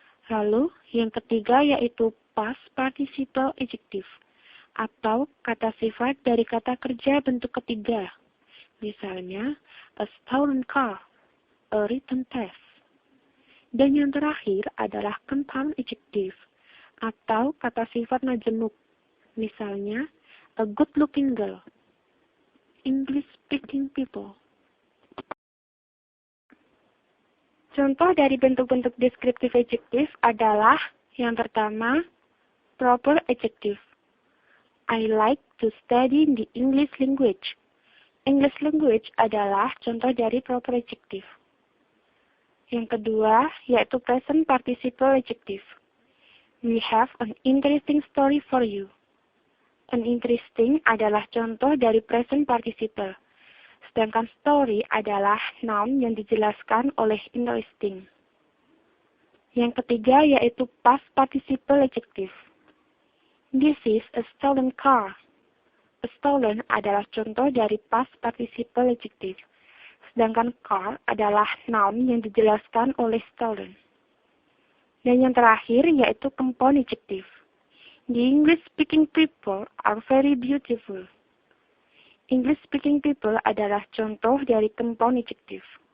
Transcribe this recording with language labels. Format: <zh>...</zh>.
<id>Lalu yang ketiga yaitu past participle adjective atau kata sifat dari kata kerja bentuk ketiga.</id> <en>Misalnya, a stolen car, a written test.</en> <id>Dan yang terakhir adalah compound adjective atau kata sifat majemuk.</id> <en>Misalnya, a good-looking girl, English-speaking people.</en> <id>Contoh dari bentuk-bentuk descriptive adjective adalah yang pertama, proper adjective.</id> <en>I like to study the English language.</en> <id>English language adalah contoh dari proper adjective. Yang kedua, yaitu present participle adjective.</id> <en>We have an interesting story for you.</en> <id>An interesting adalah contoh dari present participle. Sedangkan story adalah noun yang dijelaskan oleh interesting. Yang ketiga, yaitu</id> <en>past participle adjective. This is a stolen car.</en> <id>A stolen adalah contoh dari past participle adjective. Sedangkan car adalah noun yang dijelaskan oleh stolen. Dan yang terakhir yaitu compound adjective.</id> <en>The English-speaking people are very beautiful.</en> <id>English-speaking people adalah contoh dari compound adjective.</id>